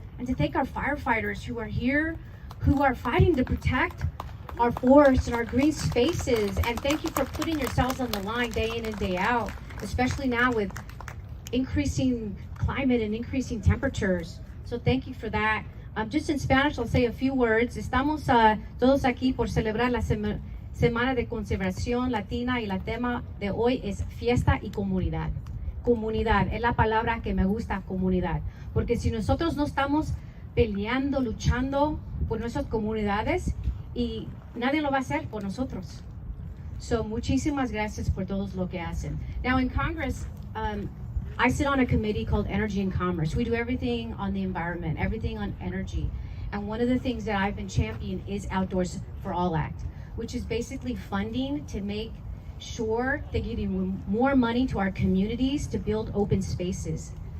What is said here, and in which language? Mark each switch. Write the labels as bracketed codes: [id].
[en] And to thank our firefighters who are here, who are fighting to protect our forests and our green spaces. And thank you for putting yourselves on the line day in and day out, especially now with increasing climate and increasing temperatures. So thank you for that. Just in Spanish, I'll say a few words. [es] Estamos todos aquí por celebrar la Semana de Conservación Latina, y la tema de hoy es Fiesta y Comunidad. Comunidad, es la palabra que me gusta, comunidad. Porque si nosotros no estamos peleando, luchando por nuestras comunidades, y nadie lo va a hacer por nosotros. So, muchísimas gracias por todos lo que hacen. [en] Now in Congress, I sit on a committee called Energy and Commerce. We do everything on the environment, everything on energy. And one of the things that I've been championing is Outdoors for All Act, which is basically funding to make sure they're getting more money to our communities to build open spaces.